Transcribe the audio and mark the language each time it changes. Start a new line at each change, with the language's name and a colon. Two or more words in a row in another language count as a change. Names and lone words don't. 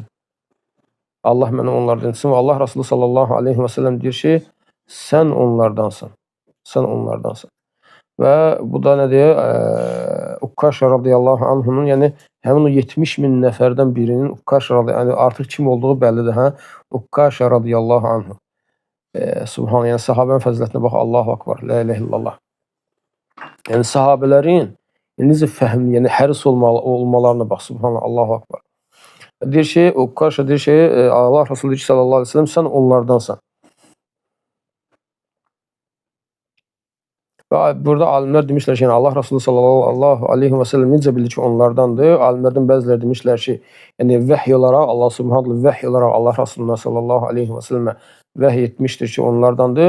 Azerbaijani: Allah məni onlardan etsin. Və Allah Resulü
Arabic: صلى الله عليه وسلم
Azerbaijani: deyir ki, sən onlardansan. Sən onlardansan. Və bu da nədir? Ukkaşa
Arabic: رضي الله عنه,
Azerbaijani: yəni həmin o 70.000 nəfərdən birinin Ukkaşa
Arabic: رضي الله عنه,
Azerbaijani: artıq kim olduğu bəllidir, hə? Ukkaşa
Arabic: رضي الله عنه.
Azerbaijani: Subhanallah, yəni sahabənin fəzilətinə bax,
Arabic: الله أكبر، لا إله إلا الله.
Azerbaijani: Yəni sahabələrin necə fəhmli, yəni həris olmalarına bax,
Arabic: سبحان الله، الله أكبر.
Azerbaijani: Deyir ki, Ukkaşa deyir ki, Allah Resulü
Arabic: صلى الله عليه وسلم,
Azerbaijani: sən onlardansan. Və burada alimlər demişlər ki, yəni Allah Resulü
Arabic: صلى الله عليه وسلم
Azerbaijani: necə bilir ki, onlardandır? Alimlərdən bəziləri demişlər ki, yəni vəhy olaraq, Allah subhanallah vəhy olaraq Allah Resulü
Arabic: صلى الله عليه وسلم
Azerbaijani: vəhy etmişdir ki, onlardandır.